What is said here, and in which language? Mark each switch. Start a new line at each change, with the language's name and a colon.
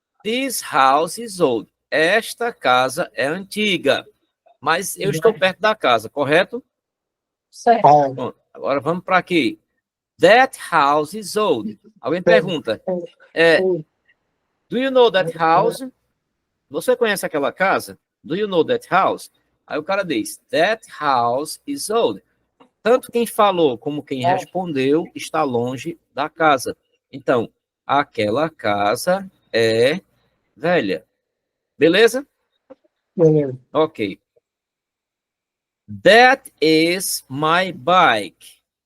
English: This house is old.
Portuguese: Esta casa é antiga. Mas eu estou perto da casa, correto? Certo. Bom, agora vamos para aqui.
English: That house is old.
Portuguese: Alguém pergunta,
English: do you know that house?
Portuguese: Você conhece aquela casa?
English: Do you know that house?
Portuguese: Aí o cara diz,
English: that house is old.
Portuguese: Tanto quem falou como quem respondeu está longe da casa. Então, aquela casa é velha. Beleza? Beleza.
English: Ok. That is my bike.